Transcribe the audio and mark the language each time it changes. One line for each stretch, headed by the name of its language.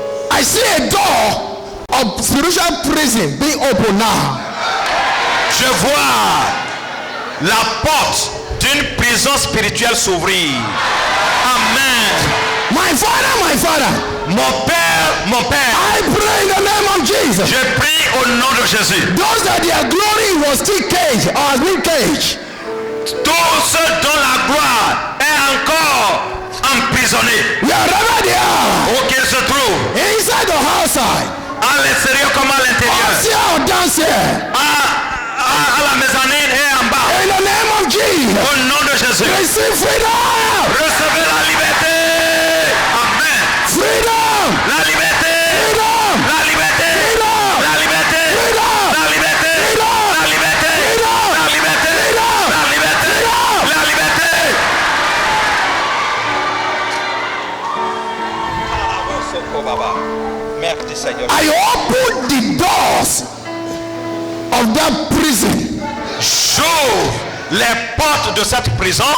English: I see a door of spiritual prison being opened now.
French: Je vois la porte d'une prison spirituelle s'ouvrir.
English: Amen. My father,
French: Mon Père,
English: I pray in the name of Jesus.
French: je prie au nom de Jésus.
English: Those that their glory was still caged or has been caged,
French: Tous ceux dont la gloire est encore emprisonnée,
English: wherever they are,
French: où qu'ils se trouvent,
English: inside or outside,
French: à l'extérieur comme à l'intérieur,
English: upstairs or downstairs,
French: à la mezzanine et en bas,
English: in the name of Jesus,
French: au nom de Jésus,
English: receive freedom,
French: recevez la liberté. Amen.
English: freedom,
French: La liberté.
English: freedom,
French: La liberté.
English: freedom,
French: La liberté.
English: freedom,
French: La liberté.
English: freedom,
French: La liberté.
English: freedom,
French: La liberté.
English: freedom,
French: La liberté.
English: freedom.
French: La liberté. Merci Seigneur.
English: I open the doors of that prison
French: J'ouvre les portes de cette prison